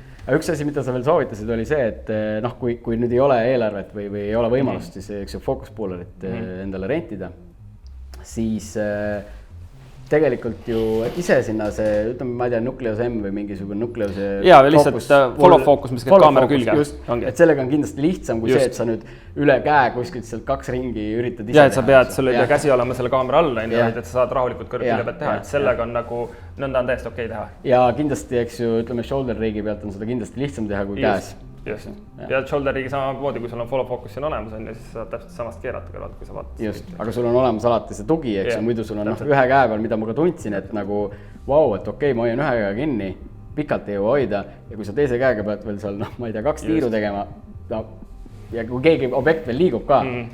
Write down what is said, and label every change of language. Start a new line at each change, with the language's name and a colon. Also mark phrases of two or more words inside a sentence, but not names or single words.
Estonian: Üks asi, mida sa veel soovitasid, oli see, et kui nüüd ei ole eelarvet või ei ole võimalust, siis fookuspullerit endale rentida, siis tegelikult ju ise sinna see, ütleme, ma ei tea, Nucleus M või mingisugune Nucleus
English: lihtsalt follow focus,
Estonian: mis käib kaamera külge. Et sellega on kindlasti lihtsam kui see, et sa nüüd üle käe kuskilt sealt 2 ringi üritad ise teha. Ja, et sa pead, sul ei pea käsi olema selle kaamera all, et sa saad rahulikult kõrge külje pealt teha, et sellega on nagu, nõnda on täiesti okei teha. Ja kindlasti, eks ju, ütleme, shoulder riigi pealt on seda kindlasti lihtsam teha kui käes. Just. Ja shoulder riigi samamoodi, kui sul on
English: follow focus
Estonian: on olemas, ja siis saad täpselt samast keerata kõrvalt, kui sa vaatad. Just, aga sul on olemas alati see tugi, eks ju, muidu sul on ühe käe peal, mida ma ka tundsin, et nagu vau, et okei, ma hoian ühe käega kinni, pikalt ei jõua hoida ja kui sa teise käega pead veel seal, ma ei tea, 2 tiiru tegema ja kui keegi objekt veel liigub ka.